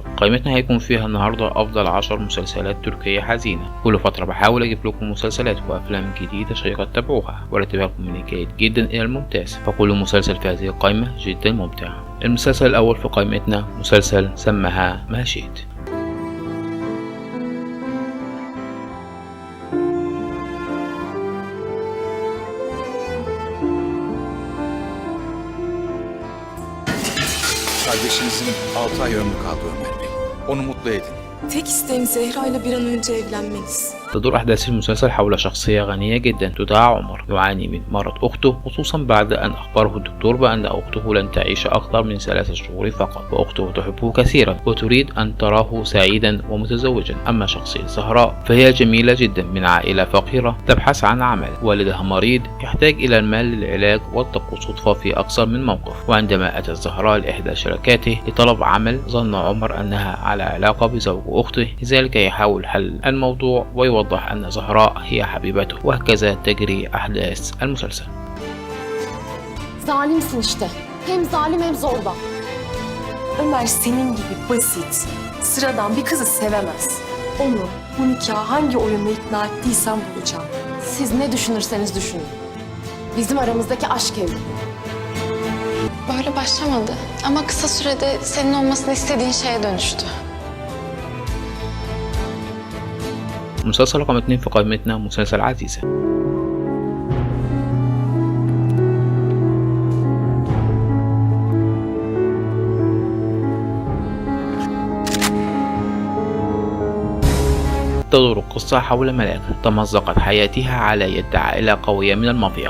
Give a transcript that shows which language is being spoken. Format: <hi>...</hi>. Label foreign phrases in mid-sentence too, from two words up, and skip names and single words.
<ar>قائمتنا هيكون فيها النهارده افضل 10 مسلسلات تركيه حزينه. كل فتره بحاول اجيب لكم مسلسلات وافلام جديده شيقه تتابعوها وارتبها لكم من الجيد جدا الى الممتاز، فكل مسلسل في هذه القائمه جدا ممتع. المسلسل الاول في قائمتنا مسلسل سماها ما شئت.</ar> <tr>Kardeşinizin 6 ay ömrü kaldı Ömer Bey. Onu mutlu edin. Tek isteğim Zehra ile bir an önce evlenmeniz.</tr> <ar>تدور أحداث المسلسل حول شخصية غنية جدا تدعى عمر، يعاني من مرض أخته، خصوصا بعد أن أخبره الدكتور بأن أخته لن تعيش أكثر من 3 شهور فقط، وأخته تحبه كثيرا وتريد أن تراه سعيدا ومتزوجا. أما شخصية زهراء فهي جميلة جدا من عائلة فقيرة تبحث عن عمل، والدها مريض يحتاج إلى المال للعلاج، والتقوا صدفة في أكثر من موقف. وعندما أتت زهراء لإحدى شركاته لطلب عمل، ظن عمر أنها على علاقة بزوج أخته، لذلك يحاول حل الموضوع ويوضح أن زهراء هي حبيبته، وهكذا تجري أحداث المسلسل.</ar> <tr>Zalimsin işte. Hem zalim hem zorba. Ömer senin gibi basit, sıradan bir kızı sevemez. Onu bu nikaha hangi oyunla ikna ettiysen bulacağım. Siz ne düşünürseniz düşünün. Bizim aramızdaki aşk evli. Böyle başlamadı ama kısa sürede senin olmasını istediğin şeye dönüştü.</tr> <ar>مسلسل رقم 2 في قائمتنا مسلسل عزيزة. تدور القصة حول ملاك تمزقت حياتها على يد عائلة قوية من المافيا</ar>